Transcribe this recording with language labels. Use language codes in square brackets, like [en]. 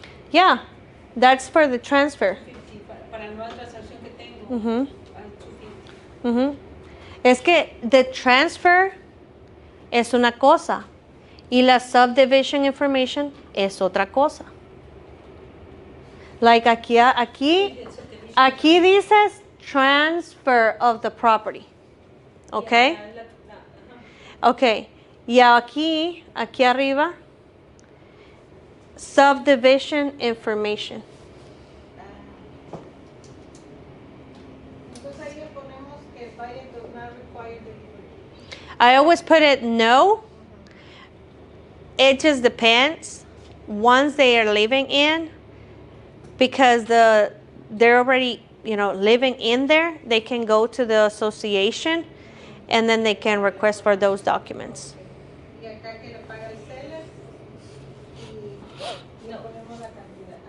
[en] Yeah, that's for the transfer. [es] 50, para la nueva transacción que tengo. Mhm. 250. Mhm. Es que the transfer es una cosa y la subdivision information es otra cosa. [en] Like [es] aquí dices [en] transfer of the property. Okay? Okay. [es] Y aquí arriba, subdivision information. Entonces ahí le ponemos que buyer [en] does not require delivery. I always put it no. It just depends. Once they are living in, because they're already, living in there, they can go to the association and then they can request for those documents. [es] Y acá que le paga el seller y le ponemos la cantidad.